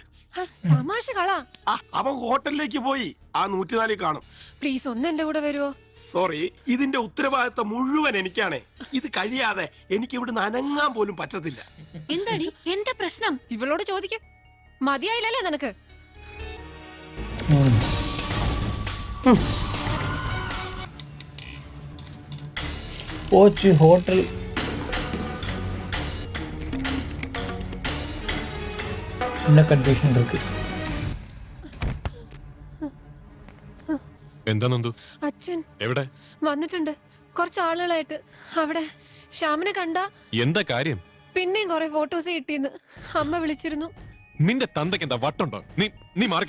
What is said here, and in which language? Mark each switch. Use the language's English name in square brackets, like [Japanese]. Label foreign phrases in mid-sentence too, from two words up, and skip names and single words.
[Malayalam] തമാശ കളാ. അവൻ ഹോട്ടലിലേക്ക് പോയി. ആ 104 കാണും. പ്ലീസ് ഒന്ന് എന്റെ കൂടെ വരുവോ? സോറി, ഇതിന്റെ ഉത്തരവാദിത്തം മുഴുവൻ എനിക്കാണ്. ഇത് കഴിയാതെ എനിക്ക് ഇവിടുന്ന് അനങ്ങാൻ പോലും പറ്റത്തില്ല. എന്താടി എന്താ പ്രശ്നം? ഇവളോട് ചോദിക്ക. മതിയായില്ലല്ലേ നിനക്ക്? [Tamil] போச்சு ஹோட்டல். என்ன கன்ஃபியூஷன் இருக்கு? [Malayalam] എന്താ നന്ദു? അച്ഛൻ എവിടെ? വന്നിട്ടുണ്ട് കുറച്ച് ആളുകളായിട്ട്. അവിടെ ശ്യാമിനെ കണ്ട. എന്താ കാര്യം? പിന്നെയും കുറെ ഫോട്ടോസ് കിട്ടിയെന്ന് അമ്മ വിളിച്ചിരുന്നു. നിന്റെ തന്തയ്ക്ക് എന്താ വട്ടുണ്ടോ? നീ മാറിക്കേ.